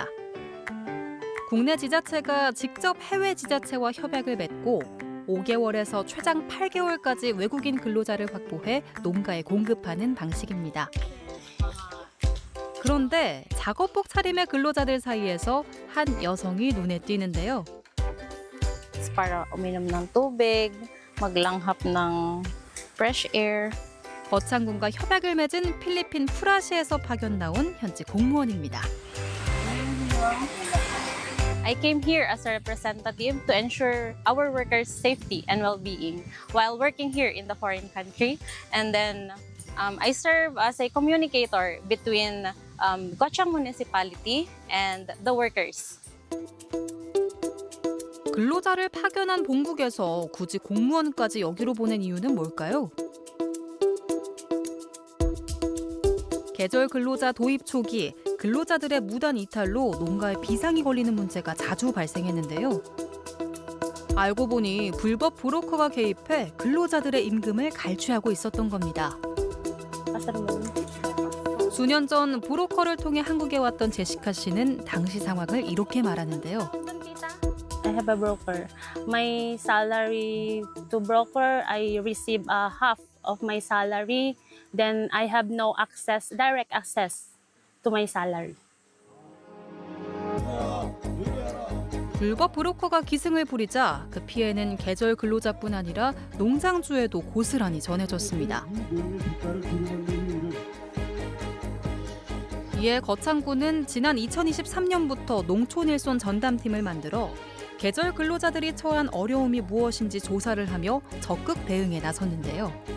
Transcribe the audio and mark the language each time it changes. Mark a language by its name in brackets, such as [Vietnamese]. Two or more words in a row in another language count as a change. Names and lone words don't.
[Korean] 국내 지자체가 직접 해외 지자체와 협약을 맺고 5개월에서 최장 8개월까지 외국인 근로자를 확보해 농가에 공급하는 방식입니다. 그런데 작업복 차림의 근로자들 사이에서 한 여성이 눈에 띄는데요. [Filipino] Para uminom ng tubig, maglanghap ng [English] fresh air. [Korean] 거창군과 협약을 맺은 필리핀 프라시에서 파견 나온 현지 공무원입니다. [English] I came here as a representative to ensure our workers' safety and well-being while working here in the foreign country. And then I serve as a communicator between Gochang Municipality and the workers. [Korean] 근로자를 파견한 본국에서 굳이 공무원까지 여기로 보낸 이유는 뭘까요? 계절 근로자 도입 초기 근로자들의 무단 이탈로 농가에 비상이 걸리는 문제가 자주 발생했는데요. 알고 보니 불법 브로커가 개입해 근로자들의 임금을 갈취하고 있었던 겁니다. 수년 전 브로커를 통해 한국에 왔던 제시카 씨는 당시 상황을 이렇게 말하는데요. [English] I have a broker. My salary to broker, I receive half of my salary. Then I have no access, direct access to my salary. [Korean] 불법 브로커가 기승을 부리자 그 피해는 계절 근로자뿐 아니라 농장주에도 고스란히 전해졌습니다. 이에 거창군은 지난 2023년부터 농촌일손 전담팀을 만들어 계절 근로자들이 처한 어려움이 무엇인지 조사를 하며 적극 대응에 나섰는데요.